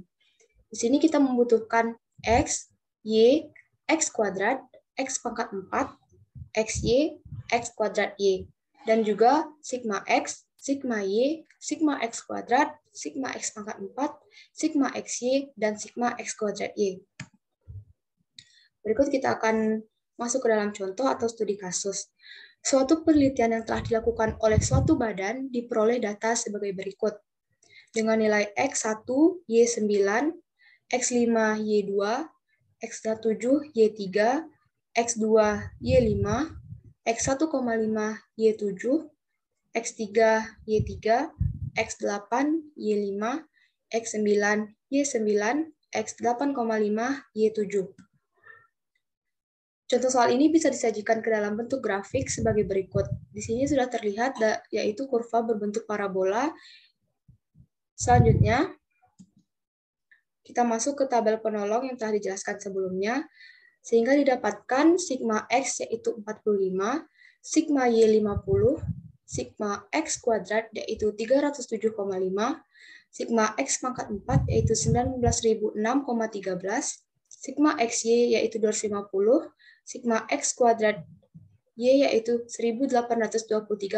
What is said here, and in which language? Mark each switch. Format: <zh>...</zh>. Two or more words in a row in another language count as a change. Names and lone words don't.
<id>Di sini kita membutuhkan X, Y, X kuadrat, X pangkat 4, XY, X kuadrat Y, dan juga sigma X, sigma Y, sigma X kuadrat, sigma X pangkat 4, sigma XY, dan sigma X kuadrat Y. Berikut kita akan masuk ke dalam contoh atau studi kasus. Suatu penelitian yang telah dilakukan oleh suatu badan diperoleh data sebagai berikut. Dengan nilai X1, Y9, X5, Y2, X7, Y3, X2, Y5, X1,5, Y7, X3, Y3, X8, Y5, X9, Y9, X8,5, Y7. Contoh soal ini bisa disajikan ke dalam bentuk grafik sebagai berikut. Di sini sudah terlihat yaitu kurva berbentuk parabola. Selanjutnya, kita masuk ke tabel penolong yang telah dijelaskan sebelumnya, sehingga didapatkan sigma X yaitu 45, sigma Y 50, sigma X kuadrat yaitu 307,5, sigma X pangkat 4 yaitu 19.006,13, sigma XY yaitu 250, sigma X kuadrat Y yaitu 1823,5.</id>